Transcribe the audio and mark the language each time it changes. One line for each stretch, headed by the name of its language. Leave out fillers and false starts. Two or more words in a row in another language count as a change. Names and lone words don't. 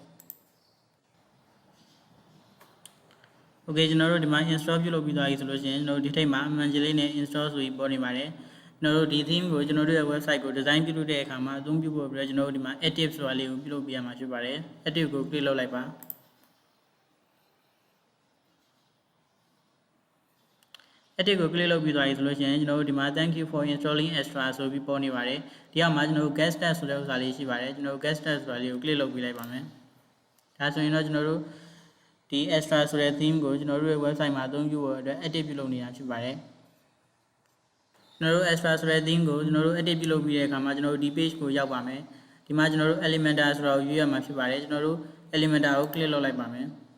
Burmese: Okay ကျွန်တော်တို့ဒီမှာ install ပြုလုပ်ပြီးသွားပြီဆိုလို့ရှိရင်ကျွန်တော်ဒီထိပ်မှာအမှန်ကြီးလေးနဲ့ install ဆိုပြီးပေါ်နေပါတယ်ကျွန်တော်တို့ဒီ theme ကိုကျွန်တော်တို့ရဲ့ website ကို design ပြုလုပ်တဲ့အခါမှာအသုံးပြုဖို့အတွက်ကျွန်တော်တို့ဒီမှာ active ဆိုတာလေးကိုပြုလုပ်ပြရမှာဖြစ်ပါတယ် active ကို click လုပ်လိုက်ပါ active ကို click လုပ်ပြီးသွားပြီဆိုလို့ရှိရင်ကျွန်တော်တို့ဒီမှာ
English: thank you for installing extra
Burmese: ဆိုပြီးပေါ်နေပါတယ်ဒီအောက်မှာကျွန်တော်တို့ get started ဆိုတဲ့ဥစ္စာလေးရှိပါတယ်ကျွန်တော်တို့
English: get started
Burmese: ဆိုတာလေးကို click လုပ်ပြီးလိုက်ပါမယ်ဒါဆိုရင်တော့ကျွန်တော်တို့ဒီ extra ဆိုတဲ့ theme ကိုကျွန်တော်တို့ရဲ့ website မှာအသုံးပြုဖို့အတွက် active ပြုလုပ်နေတာဖြစ်ပါတယ်ကျွန်တော်တို့ extra ဆိုတဲ့ theme ကိုကျွန်တော်တို့ edit ပြုလုပ်ပြီးတဲ့အခါမှာကျွန်တော်တို့ဒီ page ကိုရောက်ပါမယ်ဒီမှာကျွန်တော်တို့ Elementor ဆိုတာကိုရွေးရမှာဖြစ်ပါတယ်ကျွန်တော်တို့ Elementor ကို click လုပ်လိုက်ပါမယ်